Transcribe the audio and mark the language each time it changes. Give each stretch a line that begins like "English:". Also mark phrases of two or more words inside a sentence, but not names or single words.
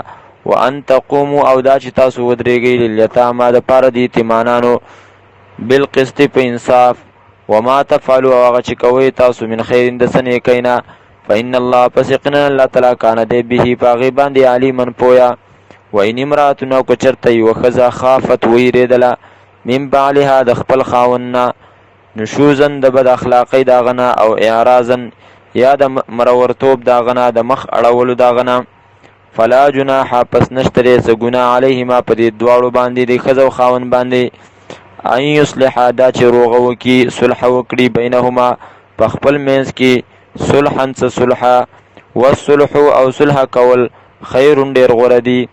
Arabic: وان تقوموا،
Pashto: او دا چې تاسو ودرېږئ، للیتاما دپاره د یتیمانانو، بالقسط په انصاف.
Arabic: وما تفعلوا،
Pashto: او هغه چې کوئ تاسو
Arabic: من خیر
Pashto: د څه نیکۍ نه،
Arabic: فإن الله،
Pashto: پس یقینا الله تعالی کان دی به په هغې باندې علیمن پویا.
Arabic: وإن امرأة،
Pashto: او که چېرته یوه ښځه خافت ویرېدله،
Arabic: من بعلها
Pashto: د خپل خاوند نه، نشوزن د بد اخلاقۍ د هغه نه، او اعراضن یا د مرورتوب د هغه نه، د مخ اړولو د هغه نه،
Arabic: فلا جناح،
Pashto: پس نشته دی څه ګناه، علیهما په دې دواړو باندې، د ښځه او خاوند باندې،
Arabic: ان یصلحا
Pashto: دا چې روغه وکړي، صلح وکړي، بینهما په خپل منځ کې، صلحا څه صلحه، والصلح، او صلح کول، خیر ډېر غوره دي.